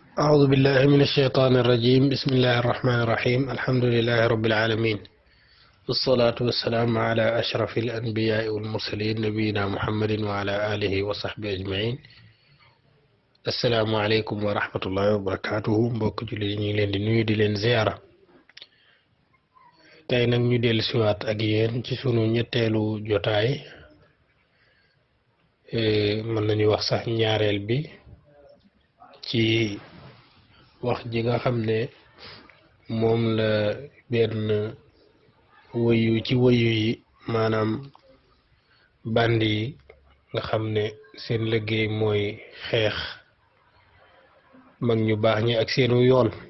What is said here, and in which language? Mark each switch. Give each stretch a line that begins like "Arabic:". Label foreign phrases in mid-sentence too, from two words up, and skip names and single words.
Arabic: أعوذ بالله من الشيطان الرجيم. بسم الله الرحمن الرحيم. الحمد لله رب العالمين، والصلاة والسلام على أشرف الأنبياء والمرسلين نبينا محمد وعلى آله وصحبه أجمعين. السلام عليكم ورحمة الله وبركاته.
Wolof: mbokk julli ñi leen di nuyu di leen ziara. tey nag ñu dellu siwaat ak yéen ci sunu ñetteelu jotaay, mën nañu wax sax ñaareel bi, ci wax ji nga xam ne moom la benn wëyu ci wëyu yi, maanaam bandi yi nga xam ne seen liggéey mooy xeex mag ñu baax ñi ak seenu yoon,